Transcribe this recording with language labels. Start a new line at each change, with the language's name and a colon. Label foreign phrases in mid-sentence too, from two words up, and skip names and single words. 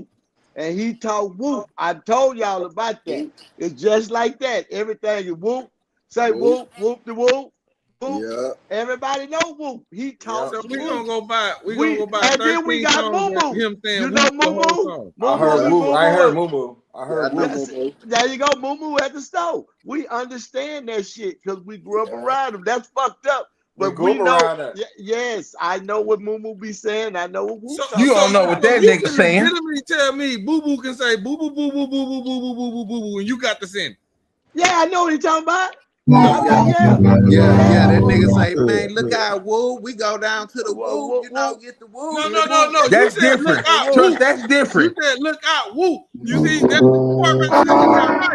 English: And he talk Whoop. I told y'all about that. It's just like that. Everything is Whoop. Say Whoop, Whoop the Whoop. Whoop. Yeah. Everybody know Whoop. He talks So we Whoop. gonna go by. We gonna go by And then we 13 got songs Moo of Moo. him saying You know whoop the Moo whole Moo? song. I heard Moo Moo. I heard Moo. Moo Moo. I heard Moo Moo. There you go, Moo Moo at the store. We understand that shit because we grew up around him. That's fucked up. We But grew we up know, around that. yes, I know what Moo Moo be saying. I know what Wu So You don't know what that you nigga can saying. legitimately tell me Boo Boo can say boo boo boo boo boo boo boo boo boo boo boo boo, and you got the sentence. Yeah, I know what he talking about. Yeah. That nigga say, man, look out, woo. We go down to the woo, you know, get the woo. No. You That's said look different. out, Trust, woo. that's different. You said look out, woo. You see that's the part right there you got right.